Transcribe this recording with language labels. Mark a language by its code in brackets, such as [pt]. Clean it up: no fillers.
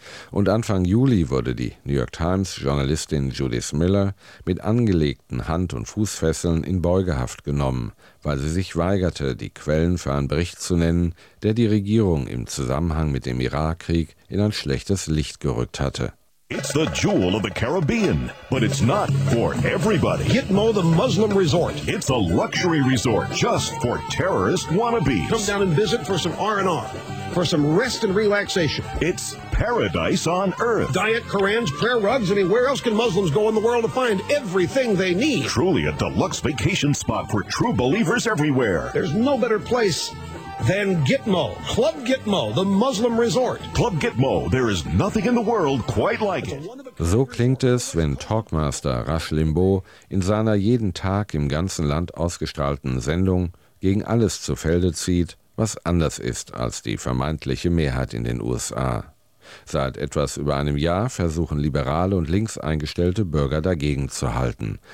[de] Und Anfang Juli wurde die New York Times-Journalistin Judith Miller mit angelegten Hand- und Fußfesseln in Beugehaft genommen, weil sie sich weigerte, die Quellen für einen Bericht zu nennen, der die Regierung im Zusammenhang mit dem Irakkrieg in ein schlechtes Licht gerückt hatte. [en] It's the jewel of the Caribbean, but it's not for everybody. Gitmo, the Muslim resort. It's a luxury resort just for terrorist wannabes. Come down and visit for some R&R, for some rest and relaxation. It's paradise on earth. Diet, Korans, prayer rugs. I mean, where else can Muslims go in the world to find everything they need? Truly a deluxe vacation spot for true believers everywhere. There's no better place than Gitmo. Club Gitmo, the Muslim resort. Club Gitmo, there is nothing in the world quite like it. [de] So klingt es, wenn Talkmaster Rush Limbaugh in seiner jeden Tag im ganzen Land ausgestrahlten Sendung gegen alles zu Felde zieht, was anders ist als die vermeintliche Mehrheit in den USA. Seit etwas über einem Jahr versuchen liberale und links eingestellte Bürger dagegen zu halten.